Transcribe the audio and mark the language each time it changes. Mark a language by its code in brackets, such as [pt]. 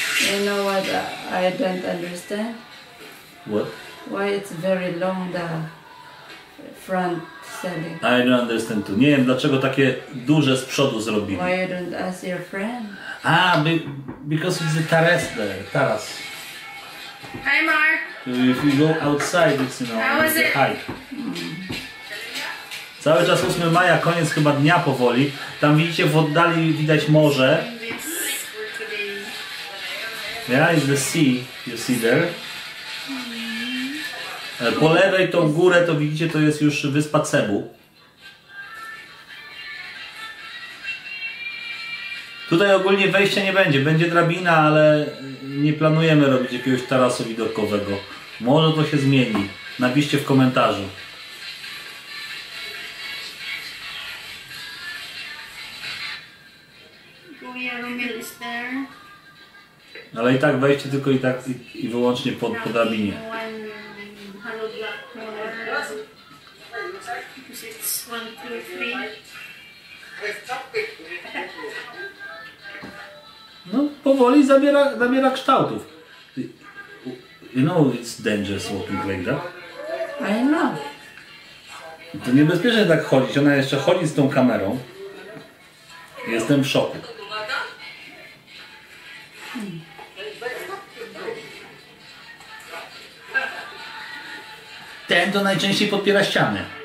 [en] You know what I don't understand? What? Why it's very long, the front selling. I don't understand too. [pl] Nie wiem, dlaczego takie duże z przodu zrobili. [en] Why you don't ask your friend? Because it's the terrace there, taras. Hi, Mark. So if you go outside, it's, you know, How was it's the it? height. [pl] Cały czas 8 maja, koniec chyba dnia powoli. Tam widzicie, w oddali widać morze. [en] This for today. Yeah, it's the sea, you see there. [pl] Po lewej tą górę to widzicie, to jest już wyspa Cebu. Tutaj ogólnie wejścia nie będzie, będzie drabina, ale nie planujemy robić jakiegoś tarasu widokowego. Może to się zmieni, napiszcie w komentarzu. [en] Kuya Romel is there. [pl] Ale i tak wejście tylko i wyłącznie po drabinie. [en] One hollow block more. Because it's 1, 2, 3. [pl] No, powoli zabiera kształtów. [en] You know it's dangerous walking like that. I know. [pl] To niebezpiecznie tak chodzić. Ona jeszcze chodzi z tą kamerą. Jestem w szoku. Ten to najczęściej podpiera ściany.